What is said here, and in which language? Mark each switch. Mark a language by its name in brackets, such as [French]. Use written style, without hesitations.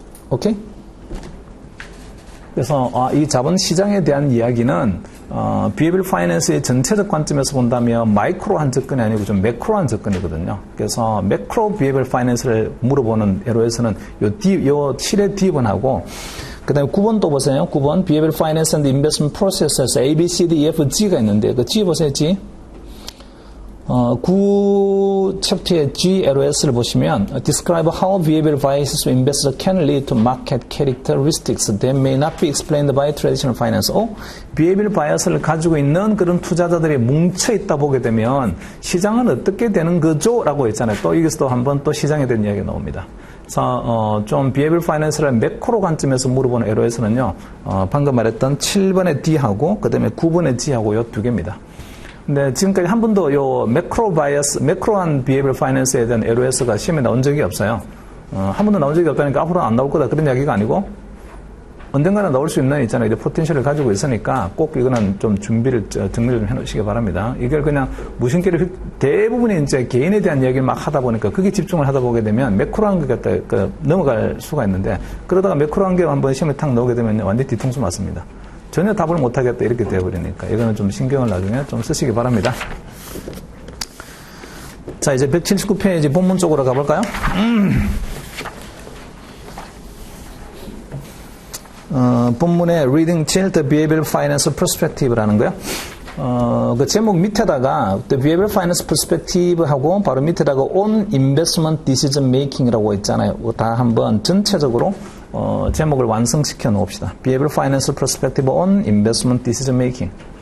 [Korean] 오케이? 그래서 이 자본 시장에 대한 이야기는 비에이비얼 파이낸스의 전체적 관점에서 본다면 마이크로한 접근이 아니고 좀 매크로한 접근이거든요. 그래서 매크로 비에이비얼 파이낸스를 물어보는 LO에서는 요 7의 D번하고 그 다음에 9번 또 보세요. 9번 Behavioral Finance and Investment Process에서 A, B, C, D, E, F, G가 있는데 그 G 보세요. G. 9 챕터의 G, LOS를 보시면 [English] Describe how behavioral biases of investors can lead to market characteristics that may not be explained by traditional finance. [Korean] behavioral bias를 가지고 있는 그런 투자자들이 뭉쳐있다 보게 되면 시장은 어떻게 되는 거죠? 라고 했잖아요. 또 여기서도 한번 또 시장에 대한 이야기가 나옵니다. 그래서 좀 비에이비얼 파이낸스를 매크로 관점에서 물어보는 LO에서는요. 방금 말했던 7번의 D하고 그 다음에 9번의 G하고 요 두 개입니다. 근데 지금까지 한 번도 요 매크로 바이어스, 매크로한 비에이비얼 파이낸스에 대한 LOS가 시험에 나온 적이 없어요. 한 번도 나온 적이 없다니까 앞으로는 안 나올 거다 그런 이야기가 아니고 언젠가는 나올 수 있는 있잖아요. 이제 포텐셜을 가지고 있으니까 꼭 이거는 좀 준비를 정리를 좀 해놓으시기 바랍니다. 이걸 그냥 무심결에 대부분이 이제 개인에 대한 이야기를 막 하다 보니까 그게 집중을 하다 보게 되면 매크로한 게 갖다 넘어갈 수가 있는데 그러다가 매크로한 게 한번 시험에 탁 나오게 되면 완전히 뒤통수 맞습니다. 전혀 답을 못하겠다 이렇게 되어버리니까 이거는 좀 신경을 나중에 좀 쓰시기 바랍니다. 자, 이제 179페이지 본문 쪽으로 가볼까요? 본문의 Reading 7, The Behavioral Finance Perspective라는 거요. 그 제목 밑에다가 The Behavioral Finance Perspective 하고 바로 밑에다가 On Investment Decision Making이라고 있잖아요. 다 한번 전체적으로 제목을 완성시켜 놓읍시다. [English] Behavioral Finance Perspective on Investment Decision Making.